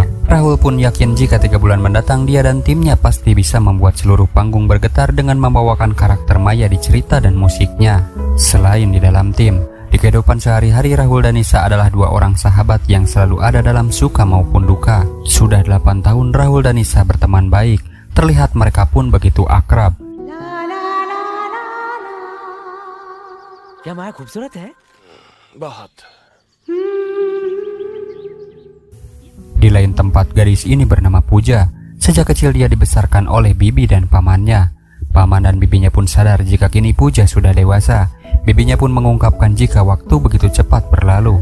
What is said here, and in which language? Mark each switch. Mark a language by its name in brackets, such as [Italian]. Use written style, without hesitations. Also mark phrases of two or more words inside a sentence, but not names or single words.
[Indonesian] Rahul pun yakin jika 3 bulan mendatang dia dan timnya pasti bisa membuat seluruh panggung bergetar dengan membawakan karakter Maya di cerita dan musiknya. Selain di dalam tim, di kehidupan sehari-hari Rahul dan Nisa adalah 2 orang sahabat yang selalu ada dalam suka maupun duka. Sudah 8 tahun Rahul dan Nisa berteman baik, terlihat mereka pun begitu akrab. [Hindi] क्या माया खूबसूरत है? बहुत. [Indonesian] Di lain tempat, gadis ini bernama Puja. Sejak kecil dia dibesarkan oleh bibi dan pamannya. Paman dan bibinya pun sadar jika kini Puja sudah dewasa. Bibinya pun mengungkapkan jika waktu begitu cepat berlalu.